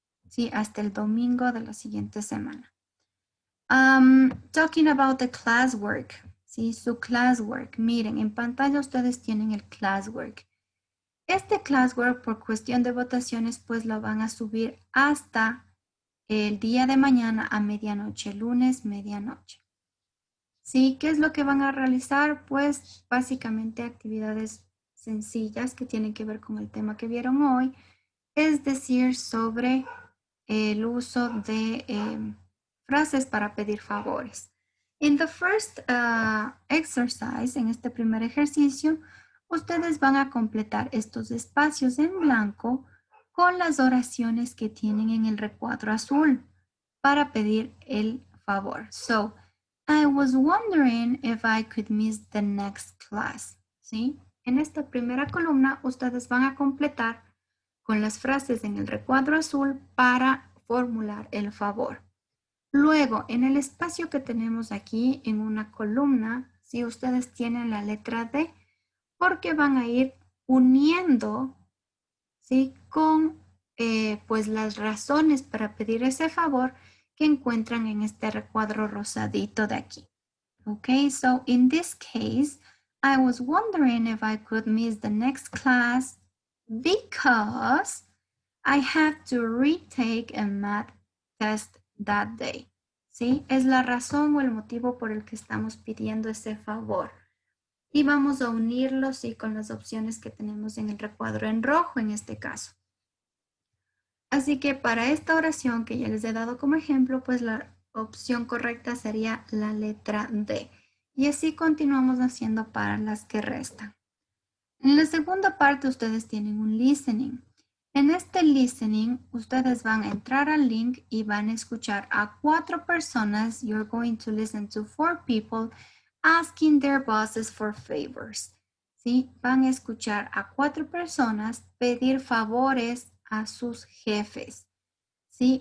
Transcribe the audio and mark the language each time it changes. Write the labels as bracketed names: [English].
[Spanish] Sí, hasta el domingo de la siguiente semana. [English] Talking about the classwork. [Spanish] Sí, su classwork. Miren, en pantalla ustedes tienen el classwork. Este classwork, por cuestión de votaciones, pues lo van a subir hasta el día de mañana a medianoche, lunes, medianoche. ¿Sí? ¿Qué es lo que van a realizar? Pues básicamente actividades sencillas que tienen que ver con el tema que vieron hoy, es decir, sobre el uso de frases para pedir favores. [English] In the first exercise, [Spanish] en este primer ejercicio, ustedes van a completar estos espacios en blanco con las oraciones que tienen en el recuadro azul para pedir el favor. [English] So, I was wondering if I could miss the next class. [Spanish] ¿Sí? En esta primera columna, ustedes van a completar con las frases en el recuadro azul para formular el favor. Luego, en el espacio que tenemos aquí en una columna, si ustedes tienen la letra D, porque van a ir uniendo, ¿sí? Con pues las razones para pedir ese favor que encuentran en este recuadro rosadito de aquí. [English] Okay, so in this case, I was wondering if I could miss the next class because I have to retake a math test that day. [Spanish] ¿Sí? Es la razón o el motivo por el que estamos pidiendo ese favor. Y vamos a unirlo, sí, con las opciones que tenemos en el recuadro en rojo en este caso. Así que para esta oración que ya les he dado como ejemplo, pues la opción correcta sería la letra D. Y así continuamos haciendo para las que restan. En la segunda parte ustedes tienen un listening. En este listening ustedes van a entrar al link y van a escuchar a 4 personas. [English] You're going to listen to 4 people asking their bosses for favors. [Spanish] ¿Sí? Van a escuchar a 4 personas pedir favores a sus jefes. ¿Sí?